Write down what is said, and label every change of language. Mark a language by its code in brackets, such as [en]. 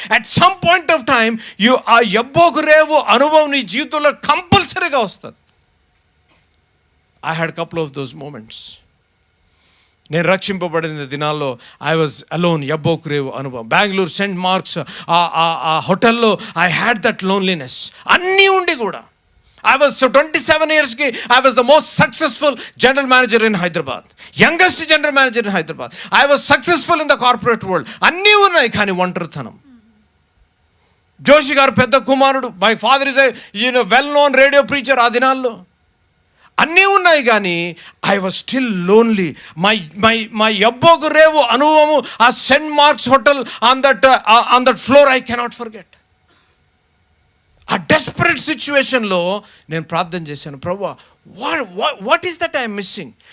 [en] at some point of time [te] ఆ యబ్బోకు రేవు అనుభవం నీ జీవితంలో కంపల్సరీగా వస్తుంది. [en] I had couple of those moments. [te] నేను రక్షింపబడిన దినాల్లో [en] I was alone, [te] యబ్బోకు రేవు అనుభవం. బెంగళూరు సెయింట్ మార్క్స్ ఆ హోటల్లో [en] I had that loneliness. [te] అన్నీ ఉండి కూడా [en] I was 27 years ki I was the most successful general manager in Hyderabad, youngest general manager in Hyderabad. I was successful in the corporate world. [te] Anni unnai kani ఒంటరితనం. జోషి గారు పెద్ద కుమారుడు, [en] my father is a well known radio preacher. [te] ఆ దినాల్లో అన్నీ ఉన్నాయి కానీ [en] I was still lonely. [te] My యబ్బోకు రేవు అనుభవము ఆ Saint marks hotel [en] On that floor I cannot forget. [te] ఆ డెస్పరేట్ సిచ్యువేషన్లో నేను ప్రార్థన చేశాను, ప్రభువా [en] What is that I'm missing?